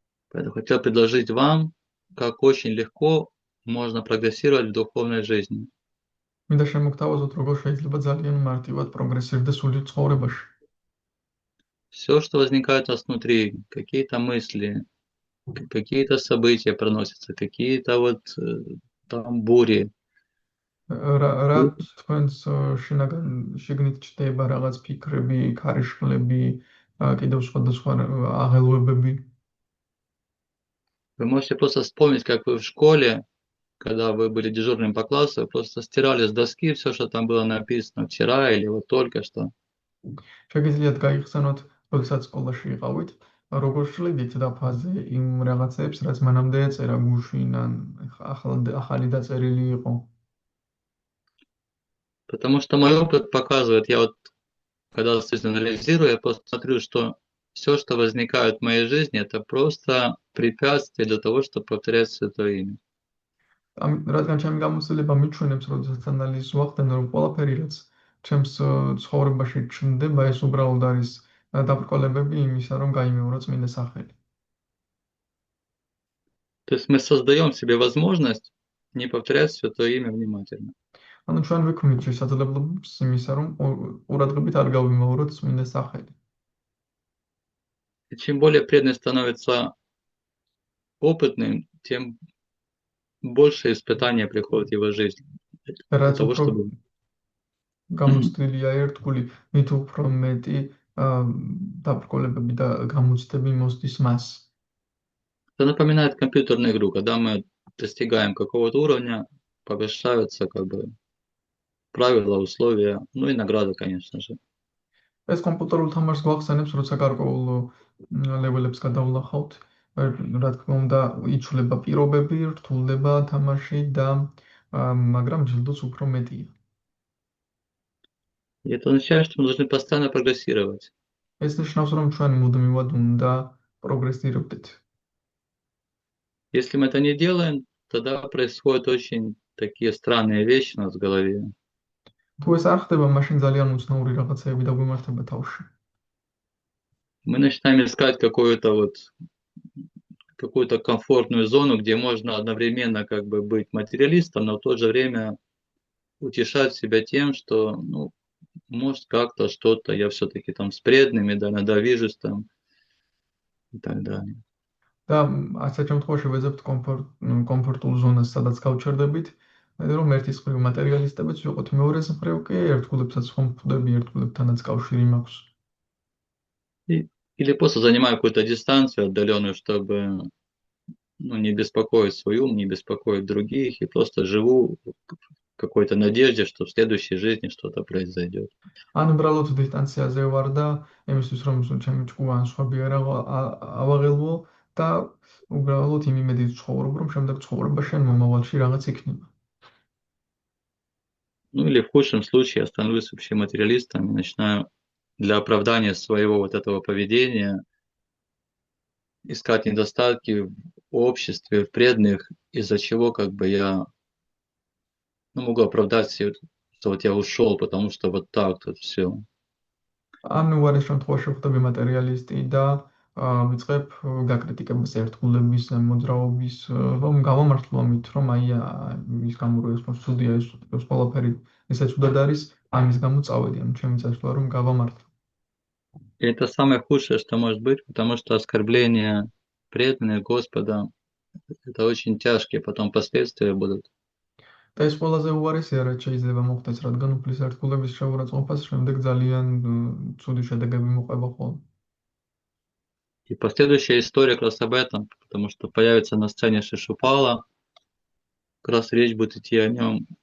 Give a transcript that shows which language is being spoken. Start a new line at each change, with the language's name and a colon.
Russian: Поэтому хотел предложить вам, как очень легко можно прогрессировать в духовной жизни.
Georgian: მინდა შემოგთავაზოთ, როგორ შეიძლება ძალიან მარტივად პროგრესირდეს სულიერ ცხოვრებაში.
Russian: Все, что возникает у нас внутри, какие-то мысли, какие-то события проносятся, какие-то там бури.
Georgian: რა თქვენს შიგნით ჩდება რაღაც ფიქრები, ქარიშხლები, კიდევ სხვადასხვა აღელვებები.
Russian: Вы можете просто вспомнить, как вы в школе, когда вы были дежурным по классу, просто стирали с доски все, что там было написано вчера или вот только что.
Georgian: შეგიძლიათ გაიხსენოთ, როდესაც სკოლაში იყავით, როგორ შლიდით დაფაზე იმ რაღაცებს, რაც მანამდე ეწერა გუშინ ან ახალი დაწერილი იყო.
Russian: Потому что мой опыт показывает, я когда анализирую, я просто смотрю, что все, что возникает в моей жизни, это просто препятствие для того, чтобы повторять Святое Имя.
Georgian: რადგან ჩემი გამოცდილება მიჩვენებს, როდესაც ანალიზს ვახდენ, რომ ყველაფერი, რაც ჩემს ცხოვრებაში ჩნდება, ეს უბრალოდ არის დაბრკოლებები იმისა, რომ გაიმეორა წმინდა სახელი.
Russian: То есть мы создаем себе возможность не повторять Святое Имя внимательно.
Georgian: ანუ ჩვენ ვიქმნით შესაძლებლობას იმისა, რომ ყურადღებით არ გავიმეოროთ წმინდა სახელი.
Russian: И чем более преданный становится опытным, тем больше испытания приходит в его жизнь. Для того, чтобы...
Georgian: გამოცდილია ერთგული, მით უფრო მეტი დაბრკოლებები და გამოცდები მოსდის მას.
Russian: Это напоминает компьютерную игру, когда мы достигаем какого-то уровня, повышаются как бы правила, условия, ну и награда, конечно же.
Georgian: ეს კომპიუტერულ თამაშს გვახსენებს, როცა გარკვეულ ლეველებს გადავლახავთ. რა თქმა უნდა, იცვლება პირობები, რთულდება თამაში და მაგრამ ჯილდოც უფრო მეტია.
Russian: И это означает, что мы должны постоянно прогрессировать.
Georgian: ეს ნიშნავს, რომ ჩვენ მუდმივად უნდა პროგრესირებდეთ.
Russian: Если мы это не делаем, тогда происходят очень такие странные вещи у нас в голове.
Georgian: თუ ეს არ ხდება, მაშინ ძალიან უცნაური რაღაცები დაგვიმართება თავში.
Russian: Мы начинаем искать какую-то комфортную зону, где можно одновременно как бы быть материалистом, но в то же время утешать себя тем, что, ну, может, как-то что-то, я все-таки там с преданными, да, иногда вижусь там и так далее.
Georgian: და ასეთ შემთხვევაში ვეძებთ კომფორტულ ზონას, სადაც გავჩერდებით, რომ ერთის მხრივ მატერიალისტებიც ვიყოთ, მეორეს მხრივ კი ერთგულებსაც ხომ ხვდები, ერთგულებთანაც კავშირი მაქვს.
Russian: Или просто занимаю какую-то дистанцию отдаленную, чтобы, ну, не беспокоить свой ум, не беспокоить других, и просто живу в какой-то надежде, что в следующей жизни что-то произойдет.
Georgian: ან უბრალოდ დისტანციაზე ვარ და იმისთვის რომ ჩემი ჭკუა ან სხვები არ ავაღელვო და უბრალოდ იმ იმედით ცხოვრობ, რომ შემდეგ ცხოვრებაში ან მომავალში რაღაც იქნება.
Russian: Ну или в худшем случае я становлюсь вообще материалистом и начинаю для оправдания своего вот этого поведения искать недостатки в обществе, в преданных, из-за чего как бы я, ну, могу оправдать себе, что вот я ушел, потому что вот так тут все.
Georgian: ან უარის შემთხვევაში ხდები მატერიალისტი და ვიწყებ გაკრიტიკებას ერთგულების მოძრაობის, რომ გავამართლო ამით, რომ აი ის გამო რომ ეს ცუდია, ეს ყველაფერი ისე ცუდად არის, ამის გამო წავედი, ანუ ჩემი წასვლა რომ გავამართლო.
Russian: И это самое худшее, что может быть, потому что оскорбление преданных Господа, это очень тяжкие потом последствия будут.
Georgian: და ეს ყველაზე უარესია, რაც შეიძლება მოხდეს, რადგან უფლის ერთგულების შეურაცხყოფას შემდეგ ძალიან ცუდი შედეგები მოყვება ხოლმე.
Russian: И последующая история как раз об этом, потому что появится на сцене Шишупала, как раз речь будет идти о нем.